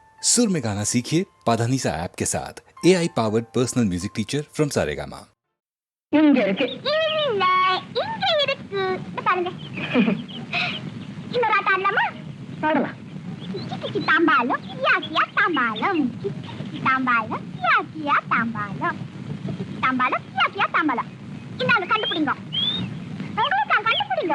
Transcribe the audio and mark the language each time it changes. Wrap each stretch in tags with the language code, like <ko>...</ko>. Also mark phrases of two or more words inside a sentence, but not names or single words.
<hi>सुर में गाना सीखिए पाधानीसा ऐप के साथ</hi> <en>AI powered personal music teacher from Saregama.</en> <ta>இங்க இருக்கு இல்ல இங்க இருக்கு இத பாருங்க இன்னொரு ஆட்டம் ஆடலாமா பாடலாம். கிச்சி கிச்சி தாம்பாலம் கியா கியா தாம்பாலம் கிச்சி கிச்சி தாம்பாலம் கியா கியா தாம்பாலம் கிச்சி கிச்சி தாம்பாலம் கியா கியா தாம்பாலம் இந்தாங்க கண்டுபிடிங்க உங்களுக்கு நான் கண்டுபிடிங்க</ta>